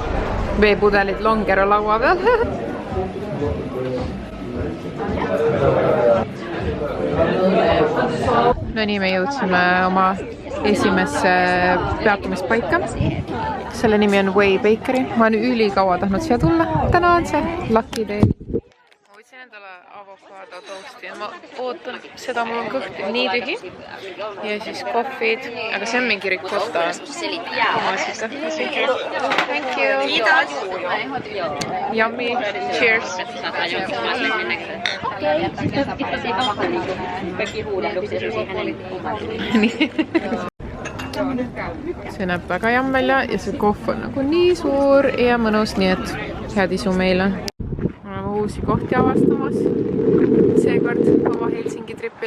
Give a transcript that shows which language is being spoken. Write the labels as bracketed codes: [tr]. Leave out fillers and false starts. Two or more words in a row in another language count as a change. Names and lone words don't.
[et] Veepudelid Longero laua peal. No nii, me jõudsime oma esimesse peatumispaika. Selle nimi on Way Bakery. Ma olen ülikaua tahtnud siia tulla. Täna on see [en] Lucky Day. [et] Ma võtsin endale avokado toasti. Ma ootan seda, mul on kõht nii tühi. Ja siis kohvid. Aga see on mingi ricotta. [en] Thank you. Yummy. Cheers. [et] See näeb väga jamm välja ja see kohv on nagu nii suur ja mõnus, nii et head isu meile. Oleme uusi kohti avastamas. Seekord oma Helsingi tripil.